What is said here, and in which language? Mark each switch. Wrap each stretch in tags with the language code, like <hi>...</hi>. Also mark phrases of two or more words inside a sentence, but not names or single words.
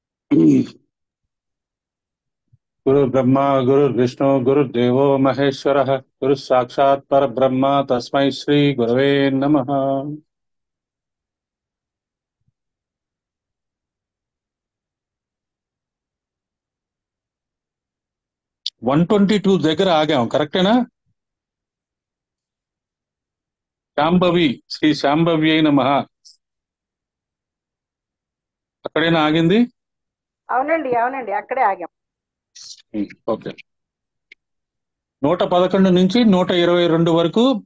<sa>गुरुर्ब्रह्मा गुरुर्विष्णु गुरुर्देवो महेश्वरः गुरुः साक्षात् परब्रह्म तस्मै श्री गुरवे नमः।</sa> <te>वन 122 దగ్గర ఆగాం, కరెక్టేనా?</te> <sa>శాంభవి, శ్రీ శాంభవి అయి నమః,</sa> <te>అక్కడేనా ఆగింది? అవునండి అవునండి అక్కడే ఆగాం. ఓకే. 111 నుంచి 122 వరకు</te>